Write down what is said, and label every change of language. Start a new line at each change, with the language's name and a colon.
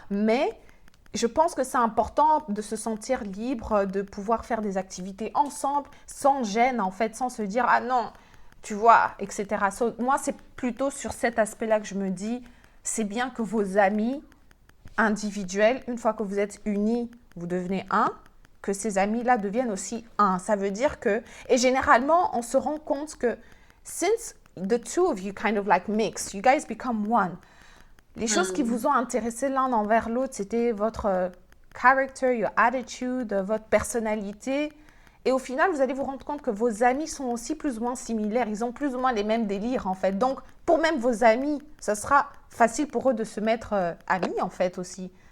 French: Mais je pense que c'est important de se sentir libre, de pouvoir faire des activités ensemble, sans gêne, en fait, sans se dire « Ah non, tu vois, etc. » Moi, c'est plutôt sur cet aspect-là que je me dis « C'est bien que vos amis individuels, une fois que vous êtes unis, vous devenez un, que ces amis-là deviennent aussi un. » Ça veut dire que... Et généralement, on se rend compte que
English: since the two of you kind of like mix, you guys become one.
French: Les choses qui vous ont intéressé l'un envers l'autre, c'était votre
English: character, your attitude,
French: votre personnalité. Et au final, vous allez vous rendre compte que vos amis sont aussi plus ou moins similaires. Ils ont plus ou moins les mêmes délires, en fait. Donc, pour même vos amis, ça sera facile pour eux de se mettre amis, en fait, aussi.